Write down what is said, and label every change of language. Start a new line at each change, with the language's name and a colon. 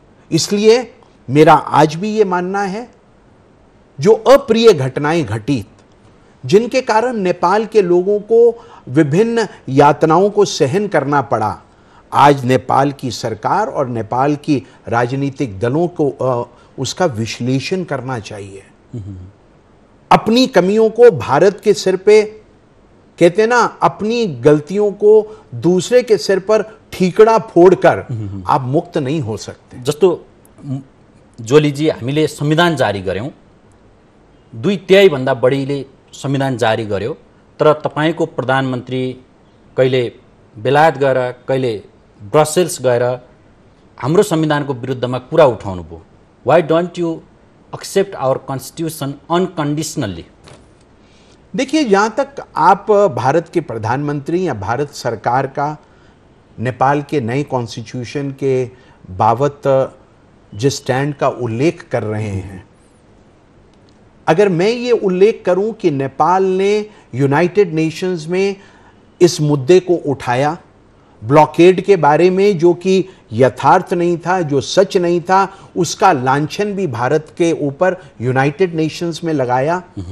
Hindi: इसलिए मेरा आज भी ये मानना है, जो अप्रिय घटनाएं घटी, जिनके कारण नेपाल के लोगों को विभिन्न यातनाओं को सहन करना पड़ा, आज नेपाल की सरकार और नेपाल की राजनीतिक दलों को उसका विश्लेषण करना चाहिए। अपनी कमियों को भारत के सिर पे, कहते ना, अपनी गलतियों को दूसरे के सिर पर ठीकड़ा फोड़कर आप मुक्त नहीं हो सकते।
Nepali: जस्तो जोलीजी, हामीले संविधान जारी गर्यौं, 2/3 भन्दा बढीले संविधान जारी गर्यो, तर तपाईको प्रधानमन्त्री कहिले बेलायत गएर, कहिले ब्रसेल्स गएर हाम्रो संविधानको विरुद्धमा कुरा उठाउनु भयो।
English: Why don't you accept our constitution unconditionally?
Hindi: देखिए, जहां तक आप भारत के प्रधानमंत्री या भारत सरकार का नेपाल के नए कॉन्स्टिट्यूशन के बाबत जिस स्टैंड का उल्लेख कर रहे हैं, अगर मैं ये उल्लेख करूं कि नेपाल ने यूनाइटेड नेशंस में इस मुद्दे को उठाया, ब्लॉकेड के बारे में, जो कि यथार्थ नहीं था, जो सच नहीं था, उसका लांछन भी भारत के ऊपर यूनाइटेड नेशंस में लगाया।